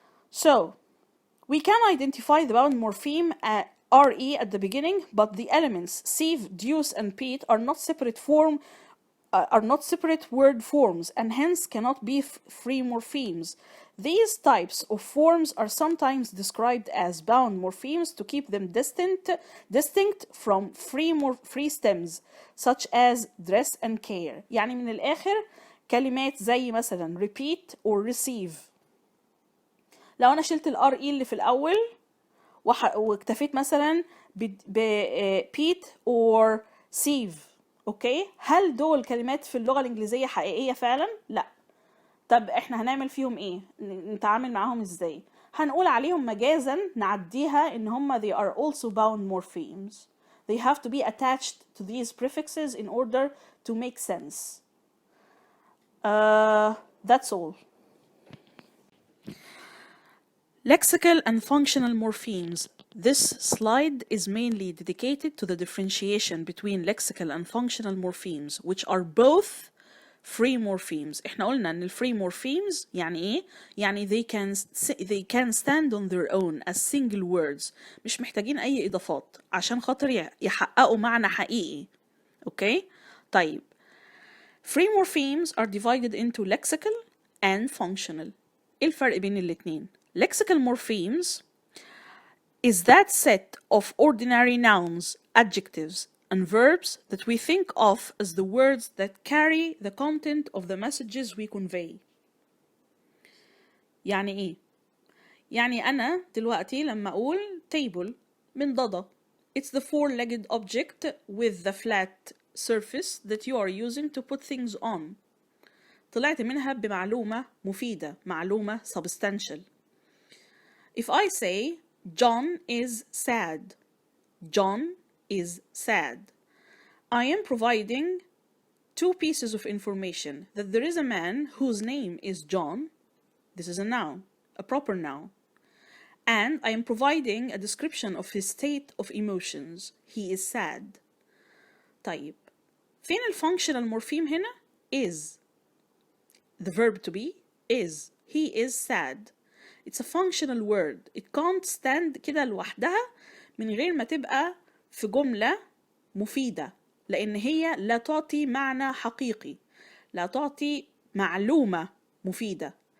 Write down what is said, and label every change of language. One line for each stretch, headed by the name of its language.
English: So, we can identify the bound morpheme re at the beginning, but the elements sieve, deuce, and pete are not separate word forms, and hence cannot be free morphemes. These types of forms are sometimes described as bound morphemes to keep them distinct from free stems, such as dress and care.
Arabic: يعني من الآخر كلمات زي مثلا
English: repeat or receive.
Arabic: لو أنا شلت ال RE اللي في الأول واكتفيت مثلا ببيت
English: or sieve،
Arabic: أوكي؟ هل دول كلمات في اللغة الإنجليزية حقيقية فعلا؟ لا. طب إحنا هنعمل فيهم إيه؟ نتعامل معاهم إزاي؟ هنقول عليهم مجازا نعديها إن هم
English: they are also bound morphemes. They have to be attached to these prefixes in order to make sense. That's all. Lexical and functional morphemes. This slide is mainly dedicated to the differentiation between lexical and functional morphemes, which are both free morphemes.
Arabic: إحنا قلنا إن
English: free morphemes
Arabic: يعني إيه؟ يعني
English: they can stand on their own as single words.
Arabic: مش محتاجين أي إضافات عشان خاطر يحققوا معنى حقيقي. أوكي؟ طيب.
English: Free morphemes are divided into lexical and functional.
Arabic: إيه الفرق بين الاتنين؟
English: Lexical morphemes is that set of ordinary nouns, adjectives, and verbs that we think of as the words that carry the content of the messages we convey.
Arabic: يعني إيه؟ يعني أنا دلوقتي لما أقول table من ضدة.
English: It's the four-legged object with the flat surface that you are using to put things on.
Arabic: طلعت منها بمعلومة مفيدة، معلومة substantial.
English: If I say John is sad, John is sad, I am providing two pieces of information: that there is a man whose name is John, this is a noun, a proper noun, and I am providing a description of his state of emotions, he is sad.
Arabic: طيب فين الfunctional morpheme هنا؟ is.
English: The verb to be is. He is sad. It's a functional word. It can't stand
Arabic: كده لوحدها من غير ما تبقى في جملة مفيدة، لأن هي لا تعطي معنى حقيقي، لا تعطي معلومة مفيدة.